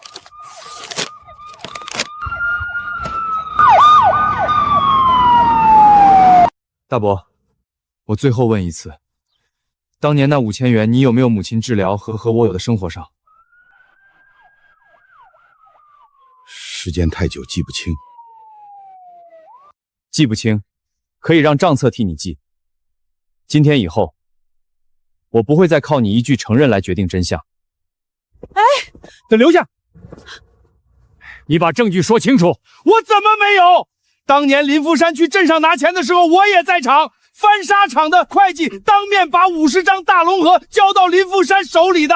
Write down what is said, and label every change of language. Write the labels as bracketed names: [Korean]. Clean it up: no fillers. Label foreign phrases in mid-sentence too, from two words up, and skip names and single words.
[Chinese] 大伯，我最后问一次，当年那5000元，你有没有母亲治疗和我有的生活上？时间太久，记不清。记不清，可以让账册替你记。今天以后，我不会再靠你一句承認來決定真相。哎，得留下！你把證據說清楚。我怎麼沒有？當年林富山去鎮上拿錢的時候，我也在場。翻砂廠的會計當面把50張大龍盒交到林富山手裡的。